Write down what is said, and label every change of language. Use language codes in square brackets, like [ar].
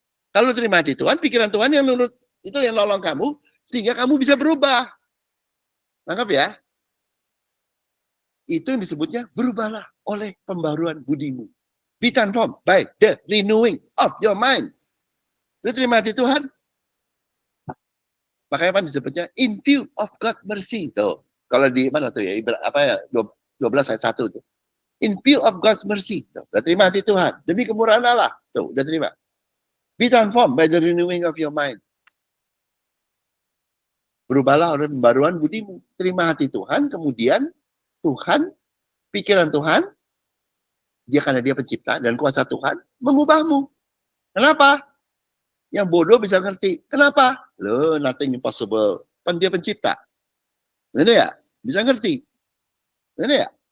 [id] Kalau terima hati Tuhan, pikiran Tuhan yang nurut itu yang nolong kamu sehingga kamu bisa berubah. Tangkap ya? Itu yang disebutnya berubahlah oleh pembaruan budimu. [en] Be transformed by the renewing of your mind. [id] Lu terima hati Tuhan? Makanya apa disebutnya [en] in view of God mercy [id] tuh. Kalau di mana tuh ya? Apa ya? 12 ayat 1 tuh. [en] In view of God's mercy. [id] Tuh, udah terima hati Tuhan. Demi kemurahan Allah. Tuh, udah terima. [en] Be transformed by the renewing of your mind. [id] Berubahlah oleh pembaruan budimu. Terima hati Tuhan, kemudian Tuhan, pikiran Tuhan, dia karena dia pencipta dan kuasa Tuhan, mengubahmu. Kenapa? Yang bodoh bisa ngerti. Kenapa? Loh, [en] nothing impossible. [id] Kan dia pencipta. Ini ya? Bisa ngerti. Ini ya?